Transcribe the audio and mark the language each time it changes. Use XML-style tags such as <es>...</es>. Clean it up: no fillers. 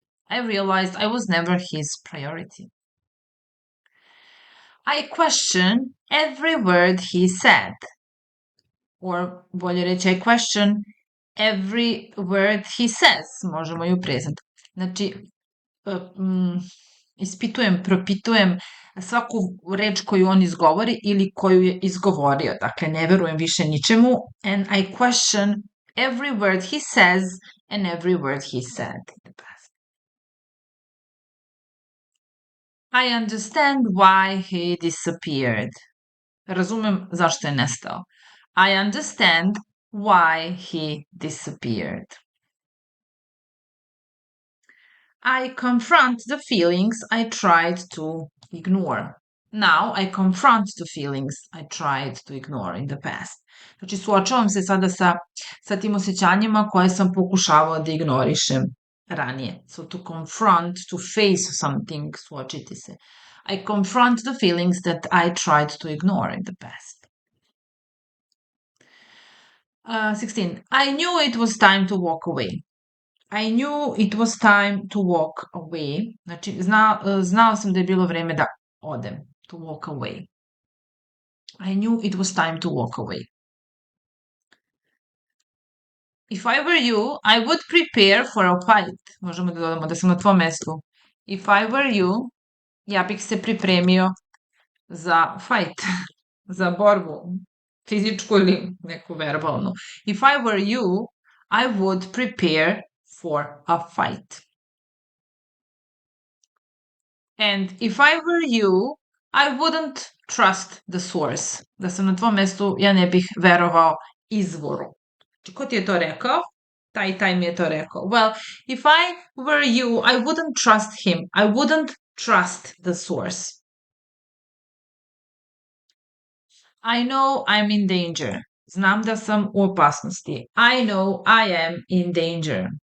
<en>I realized I was never his priority. I question every word he said. Or</en> <sr>bolje reći,</sr> <en>I question every word he says.</en> <sr>Možemo i u present. Znači, ispitujem, propitujem svaku reč koju on izgovori ili koju je izgovorio. Dakle, ne verujem više ničemu.</sr> <en>And I question every word he says and every word he said in the past. I understand why he disappeared.</en> <sr>Razumem zašto je nestao.</sr> <en>I understand why he disappeared. I confront the feelings I tried to ignore. Now I confront the feelings I tried to ignore in the past.</en> <sr>Znači, suočavam se sada sa tim osjećanjima koje sam pokušavao da ignorišem ranije.</sr> <en>So to confront, to face something,</en> <sr>suočiti se.</sr> <en>I confront the feelings that I tried to ignore in the past. 16. I knew it was time to walk away. I knew it was time to walk away.</en> <sr>Znači, znao sam da je bilo vreme da odem.</sr> <en>To walk away. I knew it was time to walk away. If I were you, I would prepare for a fight.</en> <sr>Možemo da dodamo da sam na tvom mestu.</sr> <en>If I were you,</en> <sr>ja bih se pripremio za fight, za borbu, fizičku ili neku verbalnu.</sr> <en>If I were you, I would prepare for a fight. And if I were you, I wouldn't trust the source.</en> <sr>Da sam na tvom mestu, ja ne bih verovao izvoru. Ko ti je to rekao? Taj mi je to rekao.</sr> <en>Well, if I were you, I wouldn't trust him. I wouldn't trust the source. I know I'm in danger.</en> <sr>Znam da sam u opasnosti.</sr> <en>I know I am in danger.</en>